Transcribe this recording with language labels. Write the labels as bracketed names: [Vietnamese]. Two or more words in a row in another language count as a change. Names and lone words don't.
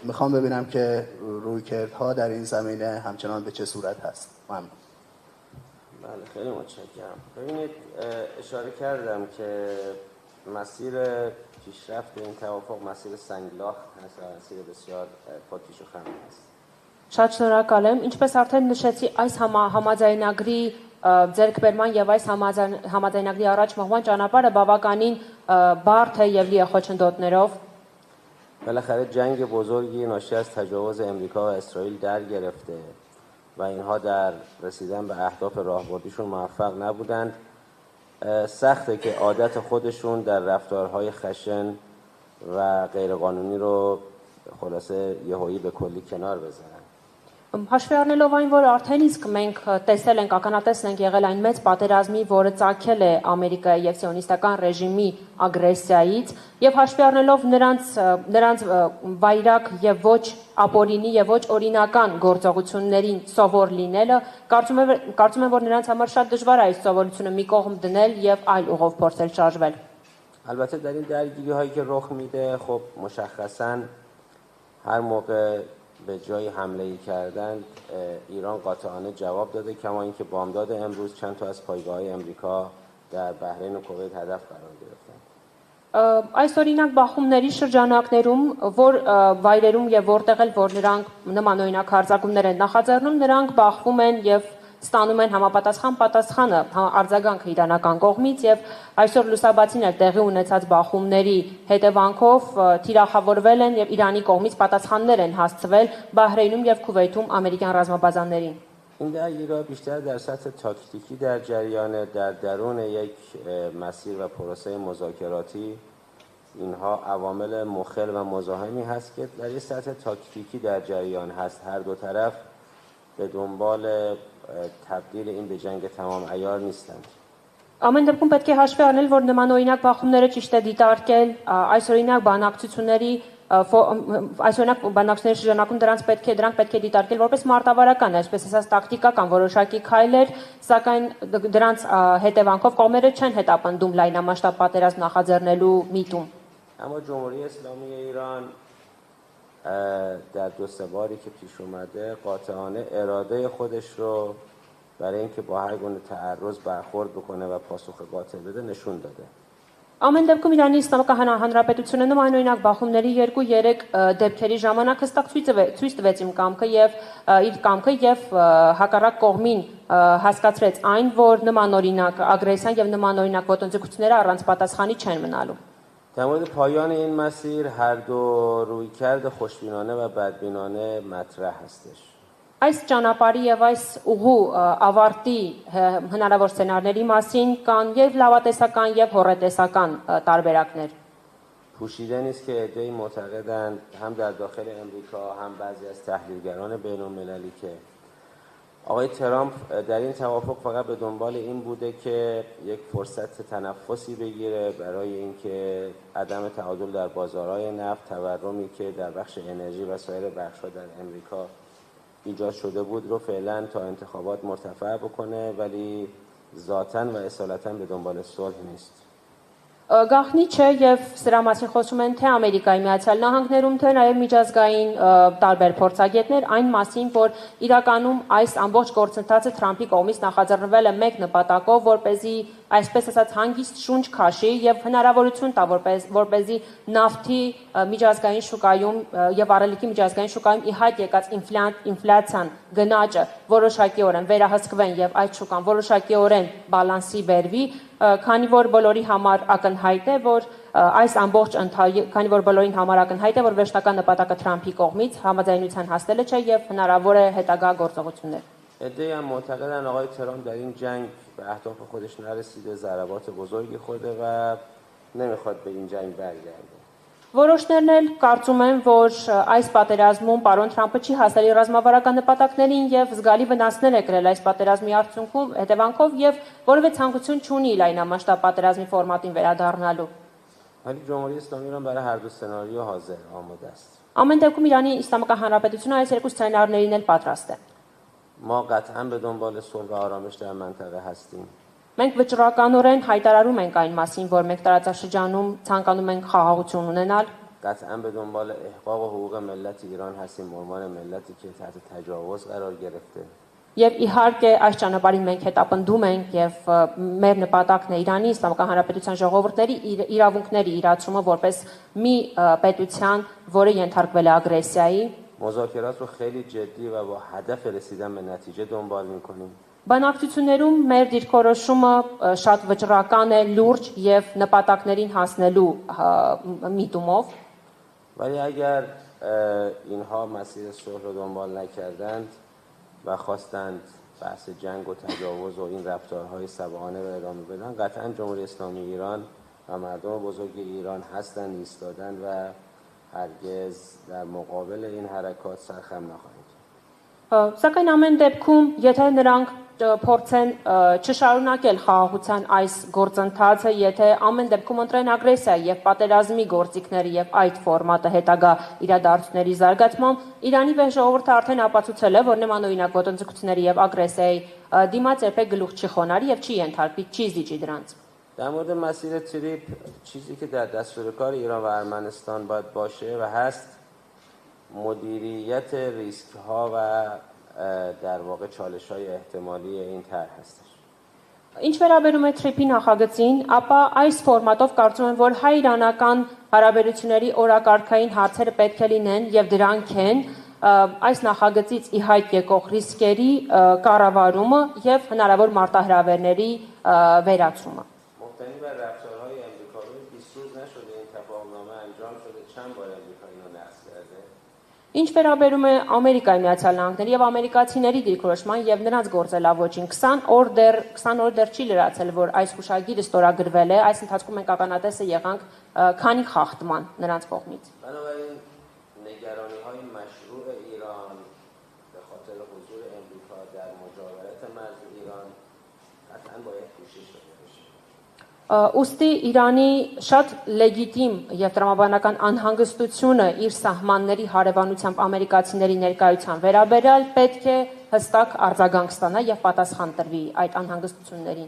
[Persian] میخوام ببینم که رویکردها در این زمینه همچنان به چه صورت هست. ممنون. بله، خیلی متشکرم. ببینید، اشاره کردم که مسیر پیشرفت این توافق مسیر سنگلاخ هست و مسیر بسیار پاتیش و خم است. [Armenian] Շատ շնորհակալ եմ, ինչպես արդեն նշեցի, այս համաձայնագրի ձեռքբերման եւ այս համաձայնագրի առաջ մղման ճանապարհը բավականին բարդ է եւ լի է խոչընդոտներով։ [Persian] بالاخره جنگ بزرگی ناشی از تجاوز امریکا و اسرائیل در گرفته و اینها در رسیدن به اهداف راهبردیشون موفق نبودند. سخته که عادت خودشون در رفتارهای خشن و غیرقانونی رو خلاصه یهویی به کلی کنار بزنن. [Armenian] Հաշվի առնելով այն, որ արդեն իսկ մենք տեսել ենք, ականատես ենք եղել այն մեծ պատերազմի, որը ծագել է Ամերիկայի եւ սիոնիստական ռեժիմի ագրեսիայից, եւ հաշվի առնելով նրանց վայրակ եւ ոչ ապօրինի եւ ոչ օրինական գործողություններին սովոր լինելը, կարծում եմ, որ նրանց համար շատ դժվար է այս սովորությունը մի կողմ դնել եւ այլ ուղով փորձել շարժվել։ [Persian] البته در این درگیری هایی که رخ میده، خب مشخصاً هر موقع به جای حمله کردن ایران قاطعانه جواب داده، کما اینکه بامداد امروز چند تا از پایگاه‌های امریکا در بحرین و کویت هدف قرار گرفتند. [Armenian] Այս օրինակ բախումների շրջանակներում, որ վայրերում եւ որտեղ էլ որ նրանք նման օրինակ հարձակումներ են նախաձեռնում, նրանք բախվում են եւ ստանում են համապատասխան պատասխանը արձագանքը իրանական կողմից եւ այսօր լուսաբացին էլ տեղի ունեցած բախումների հետևանքով թիրախավորվել են եւ Իրանի կողմից պատասխաններ են հասցվել Բահրեյնում եւ Քուվեյթում ամերիկյան ռազմաբազաներին։ [Persian] این درگیری‌ها بیشتر در سطح تاکتیکی در جریان، در درون یک مسیر و پروسه مذاکراتی اینها عوامل مخل و مزاحمی هست که در یک سطح تاکتیکی در جریان هست. هر دو طرف به دنبال تبدیل این به جنگ تمام عیار نیستند. [Armenian] Ամեն դեպքում պետք է հաշվի առնել, որ նման օրինակ բախումները ճիշտ է դիտարկել, այս օրինակ բանակցությունների շրջանակում դրանք պետք է դիտարկել որպես մարտավարական, այսպես ասած տակտիկական որոշակի քայլեր, սակայն դրանց հետևանքով կողմերը չեն հետապնդում լայնամասշտաբ պատերազմ նախաձեռնելու միտում։ [Persian] اما جمهوری اسلامی ایران در دو سه باری که پیش اومده قاطعانه اراده خودش رو برای اینکه با هر گونه تعرض برخورد بکنه و پاسخ قاطع بده نشون داده. [Armenian] Ամեն դեպքում Իրանի Իսլամական Հանրապետությունը նմանօրինակ բախումների 2-3 դեպքերի ժամանակ հստակ ցույց տվեց իմ կամքը եւ իր կամքը եւ հակառակ կողմին հասկացրեց այն, որ նմանօրինակ ագրեսիան եւ նմանօրինակ ոտնձգությունները առանց պատասխանի չեն մնալու։ [Persian] در مورد پایان این مسیر هر دو رویکرد خوشبینانه و بدبینانه مطرح هستش. [Armenian] Այս ճանապարհի եւ այս ուղու ավարտի հնարավոր սցենարների մասին կան եւ լավատեսական եւ հոռետեսական տարբերակներ։ [Persian] پوشیده نیست که عده‌ای معتقدند هم در داخل امریکا هم بعضی از تحلیلگران بین‌المللی که آقای ترامپ در این توافق فقط به دنبال این بوده که یک فرصت تنفسی بگیره برای اینکه عدم تعادل در بازارهای نفت، تورمی که در بخش انرژی و سایر بخش‌ها در امریکا ایجاد شده بود رو فعلا تا انتخابات مرتفع بکنه ولی ذاتاً و اصالتاً به دنبال صلح نیست. [Armenian] Գաղտնի չէ եւ սրա մասին խոսում են թե Ամերիկայի Միացյալ Նահանգներում թե նաեւ միջազգային տարբեր փորձագետներ այն մասին, որ իրականում այս ամբողջ գործընթացը Թրամփի կողմից նախաձեռնվել է մեկ նպատակով, որպեսզի այսպես ասած հանգիստ շունչ քաշի եւ հնարավորություն տա որպեսզի նավթի միջազգային շուկայում եւ առելիքի միջազգային շուկայում ի հայտ եկած ինֆլյացիան գնաճը որոշակիորեն վերահսկվեն եւ այդ շուկան որոշակիորեն բալանսի բերվի, քանի որ բոլորի համար ակնհայտ է, որ այս ամբողջ քանի որ բոլորին համար ակնհայտ է, որ վերջնական նպատակը Թրամփի կողմից համաձայնության հասնելը չէ եւ հնարավոր է հետագա գործողություններ։ [Persian] عده‌ای هم معتقدن آقای ترامپ در این جنگ به اهداف خودش نرسیده، ضربات بزرگی خورده و نمیخواد به این جنگ برگرده. [Armenian] Որոշներն էլ կարծում են, որ այս պատերազմում պարոն Թրամփը չի հասել իր ռազմավարական նպատակներին եւ զգալի վնասներ է կրել այս պատերազմի արդյունքում հետևանքով եւ որևէ ցանկություն չունի լայնամասշտաբ պատերազմի ֆորմատին վերադառնալու։ [Persian] ولی جمهوری اسلامی ایران برای هر دو سناریو حاضر آماده است. [Armenian] Ամեն դեպքում Իրանի Իսլամական Հանրապետությունը այս երկու սցենարներին էլ պատրաստ է։ [Persian] ما قطعا به دنبال صلح و آرامش در منطقه هستیم. [Armenian] Մենք վճռականորեն հայտարարում ենք այն մասին, որ մենք տարածաշրջանում ցանկանում ենք խաղաղություն ունենալ։ [Persian] قطعا به دنبال احقاق حقوق ملت ایران هستیم، به عنوان ملتی که تحت تجاوز قرار گرفته. [Armenian] Եվ իհարկե այս ճանապարհին մենք հետապնդում ենք եւ մեր նպատակն է Իրանի Իսլամական Հանրապետության ժողովուրդների իրավունքների իրացումը որպես մի պետության, որը ենթարկվել է ագրեսիայի։ [Persian] مذاکرات رو خیلی جدی و با هدف رسیدن به نتیجه دنبال می‌کنیم. [Armenian] Բանակցություններում մեր դիրքորոշումը շատ վճռական է, լուրջ եւ նպատակներին հասնելու միտումով։ [Persian] ولی اگر اینها مسیر صلح رو دنبال نکردند و خواستند بحث جنگ و تجاوز و این رفتارهای سبعانه رو ادامه بدن، قطعا جمهوری اسلامی ایران و مردم بزرگ ایران هستند، ایستادن و هرگز در مقابل این حرکات سرخم نخواهند. [Armenian] Սակայն ամեն դեպքում, եթե նրանք փորձեն չշարունակել խաղաղության այս գործընթացը, եթե ամեն դեպքում ընտրեն ագրեսիա եւ պատերազմի գործիքները եւ այդ ֆորմատը հետագա իրադարձությունների զարգացմամբ, Իրանի վեր ժողովուրդը արդեն ապացուցել է, որ նմանօրինակ ոտնձգությունների եւ ագրեսիայի դիմաց երբեք գլուխ չի խոնարհի եւ չի ենթարկվի, չի զիջի դրանց։ [Persian] در مورد مسیر تریپ چیزی که در دستور کار ایران و ارمنستان باید باشه و هست مدیریت ریسک ها و در واقع چالش های احتمالی این طرح هستش. [Armenian] Ինչ վերաբերում է TRIP-ի նախագծին, ապա այս ֆորմատով կարծում եմ, որ հայ-իրանական հարաբերությունների օրակարգային հարցերը պետք է լինեն եւ դրանք են այս նախագծից ի հայտ եկող ռիսկերի կառավարումը եւ հնարավոր մարտահրավերների վերացումը։ [Persian] مبتنی بر رفتارهای امریکایی 20 روز نشده این تفاهمنامه انجام شده، چند بار امریکا اینو نقض کرده. [Armenian] Ինչ վերաբերում է Ամերիկայի Միացյալ Նահանգների եւ ամերիկացիների դիրքորոշման եւ նրանց գործելավոճին 20 օր դեռ չի լրացել, որ այս հուշագիրը ստորագրվել է, այս ընթացքում մենք ականատեսը եղանք քանի խախտման նրանց կողմից։ [Persian] بنابراین نگرانی‌های مشروع ایران به خاطر حضور امریکا در مجاورت مرز ایران قطعاً باید پوشش داده بشه. [Armenian] Ուստի Իրանի շատ լեգիտիմ եւ տրամաբանական անհանգստությունը իր սահմանների հարևանությամբ ամերիկացիների ներկայության վերաբերյալ պետք է հստակ արձագանք ստանա եւ պատասխան տրվի այդ անհանգստություններին։